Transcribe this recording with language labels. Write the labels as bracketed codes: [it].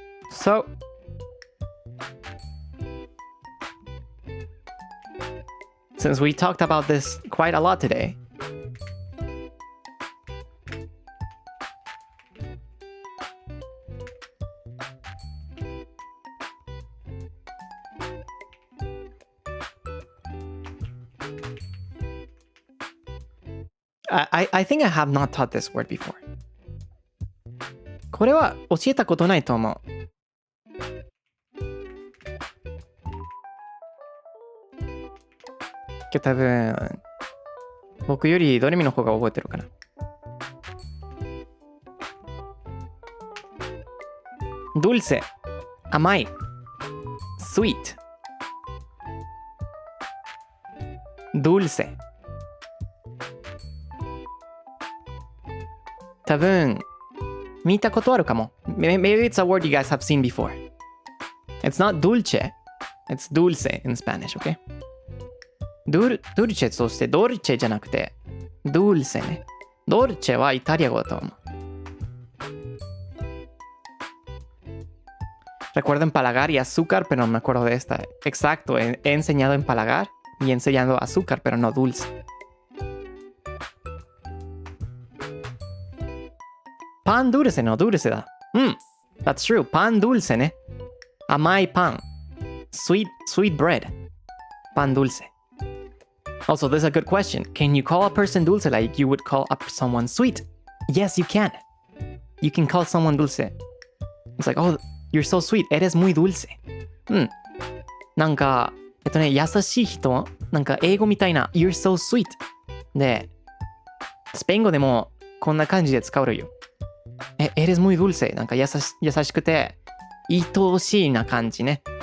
[en] So, since we talked about this quite a lot today, I think I have not taught this word before. [ja] これは教えたことないと思う。今日多分、僕よりドレミの方が覚えてるかな。 dulce 甘い [en] sweet [ja] dulce 多分見たことあるかも。 [en] Maybe it's a word you guys have seen before. It's not dulce, it's dulce in Spanish, okay? [ja] dulce として dolce じゃなくて dulce ね。 dolce はイタリア語だと思う。 [es] Recuerdo empalagar y azúcar, pero no me acuerdo de esta. Exacto, he enseñado empalagar y he enseñado azúcar, pero no dulce. Pan dulce, no dulce だ。 [en] That's true. [es] Pan dulce ね。 [ja] 甘いパン。 [en] Sweet bread. Pan dulce. Also, this is a good question. Can you call a person dulce like you would call up someone sweet? Yes, you can. You can call someone dulce. It's like, oh, you're so sweet. [es] Eres muy dulce. [ja] なんか、優しい人、なんか英語みたいな [en] You're so sweet. [ja] で、スペイン語でもこんな感じで使うよ。 [es] eres muy dulce. [ja] なんか優しくて、愛おしいな感じね。